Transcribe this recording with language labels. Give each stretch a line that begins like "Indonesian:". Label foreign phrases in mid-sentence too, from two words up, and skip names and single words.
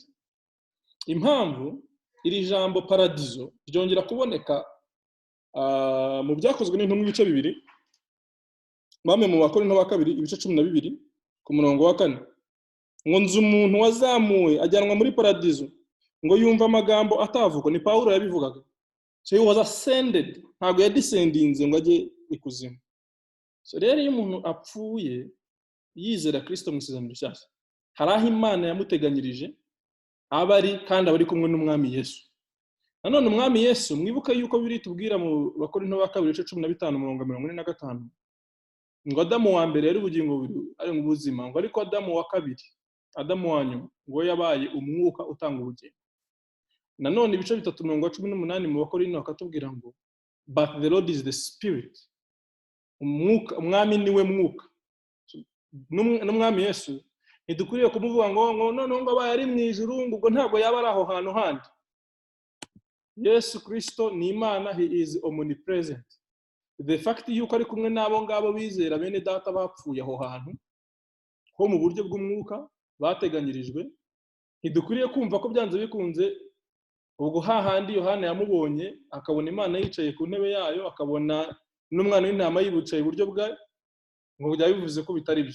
Kinyarwanda: Impamvu iri jambo paradizo ryongera kuboneka mu byakozwe n'intumwa ibice 2, bamwe mu Bakorinto ba 2 ibice 12 ku murongo wa 4, ngo nzi umuntu wazamuwe ajyanwa muri paradizo ngo yumva amagambo atavuga. Ni Pawulo yabivugaga.
English: So he was ascended,
Kinyarwanda: ntabwo yadescendinze ngo ajye ikuzimu. So rero iyo umuntu apfuye yizera Kristo mu isezerano rishyashya, hari aho Imana yamuteganyirije abari, kandi abari kumwe n'umwami Yesu. Nanone umwami Yesu mwibuka yuko biri tubwira mu Bakorinto ba 2 ibice 15:45 ngo Adamu wa mbere yari ubugingo ari mu buzima, ngo ariko Adamu wa kabiri, Adamu wa nyuma, ngo yabaye umwuka utanga ubugingo. Nanone ibice 3:18 mu Bakorinto akatubwira ngo
English: but the Lord is the spirit.
Kinyarwanda: Umwami niwe mwuka. N'umwami Yesu ntidukwiriye kumuvuga ngo none ngo abaye ari mu ijuru, ngo ntabwo yaba ari aho hantu handi. Yesu Kristo ni Imana,
English: he is omnipresent. The fact
Kinyarwanda: yuko ari kumwe n'abo ngabo bizera bene data bapfuye aho hantu ho mu buryo bw'umwuka bateganyirijwe, ntidukwiriye kumva ko byanze bikunze ubwo hahandi Yohana yamubonye akabona Imana yicaye ku ntebe yayo, akabona n'umwana w'intama yibucaye iburyo bwa ngo byaba bivuze ko bitari byo.